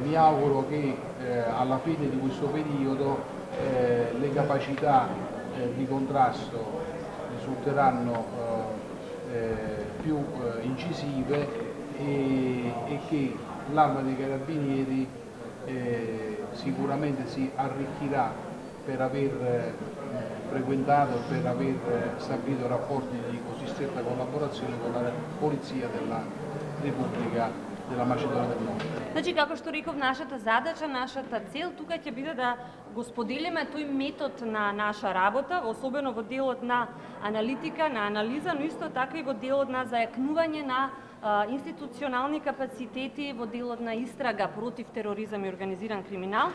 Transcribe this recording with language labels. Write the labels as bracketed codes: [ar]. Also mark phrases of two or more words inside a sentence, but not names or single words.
[it] Mi auguro che alla fine di questo periodo le capacità di contrasto risulteranno più incisive e che l'Arma dei Carabinieri sicuramente si arricchirà per aver frequentato, per aver stabilito rapporti di così stretta collaborazione con la Polizia della Repubblica della Macedonia del Nord. [mk] Значи, како што реков, нашата задача, нашата цел тука ќе биде да го споделиме тој метод на наша работа, особено во делот на аналитика, на анализа, но исто така и во делот на зајакнување на институционални капацитети во делот на истрага против тероризам и организиран криминал.